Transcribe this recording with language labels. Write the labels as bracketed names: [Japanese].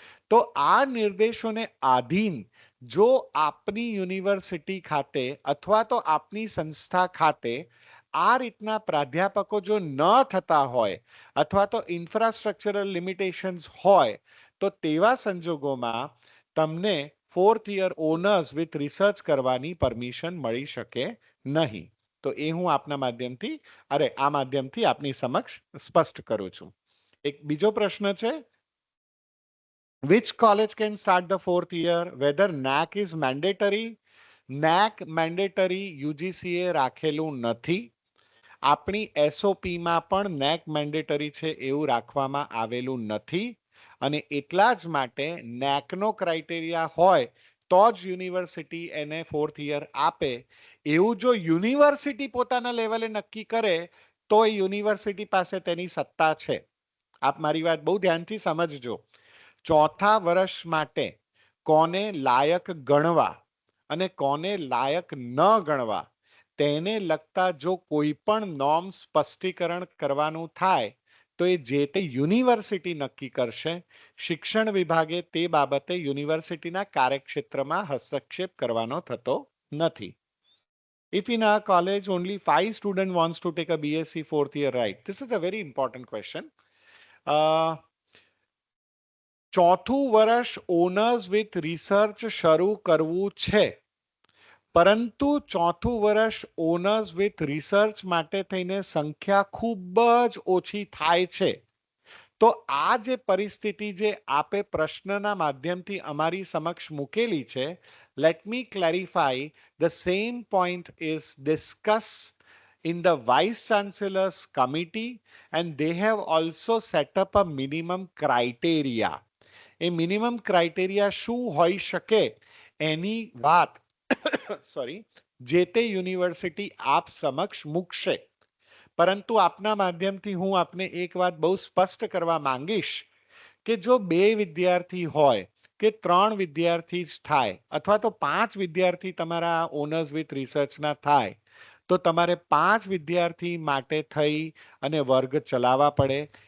[Gujarati] તો આ નિર્દેશોને આધીન જો આપની યુનિવર્સિટી ખાતે અથવા તો આપની સંસ્થા ખાતે આ રીતના પ્રાધ્યાપકો જો ન થતા હોય અથવા તો ઇન્ફ્રાસ્ટ્રક્ચરલ લિમિટેશન્સ હોય તો તેવા સંજોગોમાં તમને 4th year owners with research કરવાની પરમિશન મળી શકે નહીં. તો એ હું આપના માધ્યમથી આ માધ્યમથી આપની સમક્ષ સ્પષ્ટ કરું છું. એક બીજો પ્રશ્ન છે, [English] which college can start the 4th year? Whether NAC is mandatory? [Gujarati] NAC mandatory UGC એ રાખેલું નથી. આપણી SOPમાં પણ NAC mandatory છે એવું રાખવામાં આવેલું નથી અને એટલા જ માટે NACનો ક્રાઇટેરિયા હોય તો જ યુનિવર્સિટી એને 4th year આપે. એવું જો યુનિવર્સિટી પોતાના લેવલે નક્કી કરે તો એ યુનિવર્સિટી પાસે તેની સત્તા છે. આપ મારી વાત બહુ ધ્યાનથી સમજજો. ચોથા વર્ષ માટે કોને લાયક ગણવા અને કોને લાયક ન ગણવા તેને લગતા જો કોઈ પણ નોર્મ સ્પષ્ટીકરણ કરવાનું થાય તો એ જે તે યુનિવર્સિટી નક્કી કરશે. શિક્ષણ વિભાગે તે બાબતે યુનિવર્સિટીના કાર્યક્ષેત્રમાં હસ્તક્ષેપ કરવાનો થતો નથી. [English] If in our college only 5 students wants to take a BSc 4th year, right? This is a very important question. [Gujarati] ચોથું વર્ષ ઓનર્સ વિથ રિસર્ચ શરૂ કરવું છે, પરંતુ ચોથું વર્ષ ઓનર્સ વિથ રિસર્ચ માટે થઈને સંખ્યા ખૂબ જ ઓછી થાય છે. તો આ જે પરિસ્થિતિ જે આપે પ્રશ્નના માધ્યમથી અમારી સમક્ષ મૂકેલી છે, [English] let me clarify, the same point is discussed in the vice chancellor's committee and they have also set up a minimum criteria. [Gujarati] A minimum criteria શું હોઈ શકે એની વાત સોરી જે તે યુનિવર્સિટી આપ સમક્ષ મૂકશે. પરંતુ આપના માધ્યમથી હું આપને એક વાત બહુ સ્પષ્ટ કરવા માંગીશ કે જો 2 વિદ્યાર્થી હોય કે 3 વિદ્યાર્થી જ થાય અથવા તો 5 વિદ્યાર્થી તમારા ઓનર્સ વિથ રિસર્ચના થાય તો તમારે 5 વિદ્યાર્થી માટે થઈ અને વર્ગ ચલાવવા પડે.